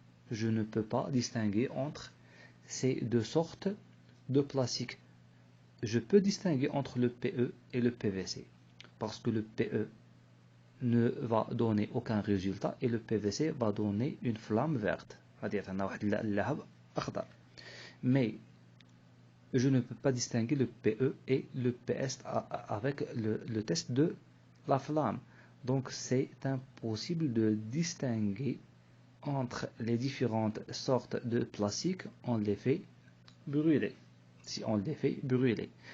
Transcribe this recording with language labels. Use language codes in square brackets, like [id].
[fr] Je ne peux pas distinguer entre ces deux sortes de plastique. Je peux distinguer entre le PE et le PVC parce que le PE ne va donner aucun résultat et le PVC va donner une flamme verte. [ar] غادي يعطينا واحد اللعب أخضر. [fr] Mais je ne peux pas distinguer le PE et le PS avec le test de la flamme. Donc c'est impossible de distinguer entre les différentes sortes de plastique. On les fait brûler. Si on les fait brûler.